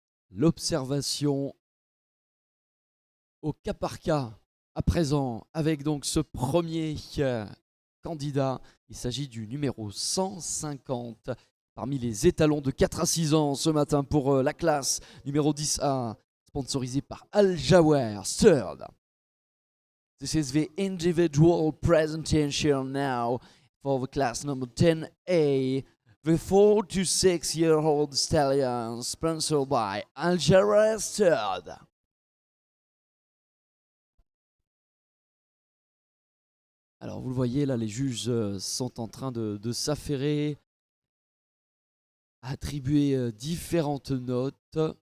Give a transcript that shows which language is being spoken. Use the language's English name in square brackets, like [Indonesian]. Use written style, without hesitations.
[French] L'observation au cas par cas à présent avec donc ce premier candidat. Il s'agit du numéro 150 parmi les étalons de 4 à 6 ans ce matin pour la classe numéro 10A, sponsorisé par Al Jawer Third. [English] This is the individual presentation now for the class number 10A. The 4 to 6-year-old stallion, sponsored by Al Jawer Third. [French] Alors vous le voyez là, les juges sont en train de s'affairer, à attribuer différentes notes.